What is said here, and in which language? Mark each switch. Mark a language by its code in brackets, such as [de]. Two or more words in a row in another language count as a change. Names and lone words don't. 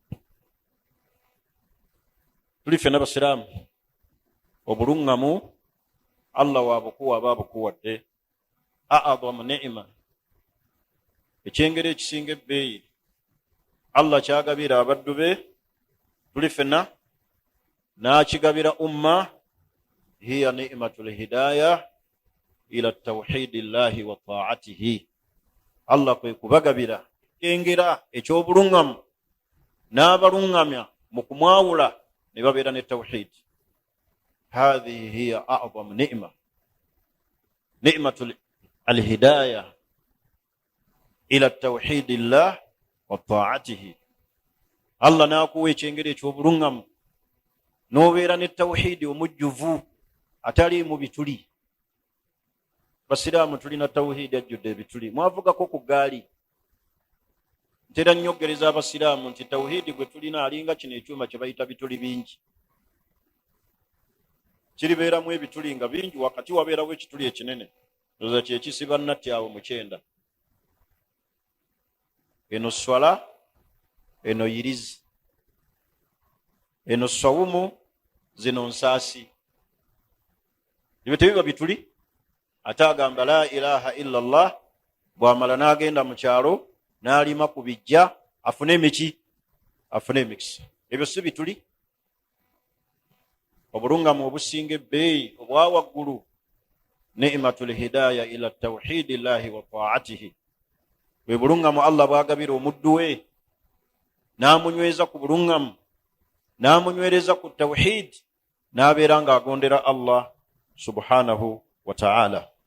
[lg] Tuli ffenna basiraamu, obuluŋŋamu Allah waabukuwa aba abukuwadde. [ar] أعظم نعمة, [lg] ekyengeri ekisinga ebbeeyi Allah kyagabira abaddu be, tuli ffenna n'akigabira umma, [ar] هي نعمة الهداية إلى توحيد الله وطاعته. [lg] Allah kwe kubagabira kyengera eky'obuluŋŋamu n'abaluŋŋamya mu kumwawula ne babeera ne tawhid. [ar] هذه هي أعظم نعمة نعمة الهداية إلى توحيد الله وطاعته. [lg] Allah n'akuwa ekyengera eky'obuluŋŋamu n'obeera ne tawhidi omujjuvu atali mu bituli. Basiraamu tulina tawhidi ajjudde ebituli. Mwavugako ku gaali, ntera nnyogereza abasiraamu nti tawhidi gwe tulina alinga kino ekyuma kye bayita bituli bingi. Kiribeeramu ebituli nga bingi, wakati wabeerawo ekituli ekinene, oza kyekisiba nnatti awo mu kyenda. Eno swala, eno yirizi, eno sawumu, zino nsaasi. Ebyo tebiba bituli. Ate agamba [ar] لا إله إلا الله, [lg] bw'amala n'agenda mu kyalo n'alima ku bijja, afune emiki, afune emikisa. Ebyo si bituli. Obuluŋŋamu obusinga ebbeeyi obwa waggulu, [ar] نعمة الهداية إلى توحيد الله وطاعته, [lg] bwe buluŋŋamu Allah bw'agabira omuddu we, n'amunyweza ku buluŋŋamu, n'amunywereza ku tawhid, n'abeera ng'agondera Allah [ar] سبحانه وتعالى.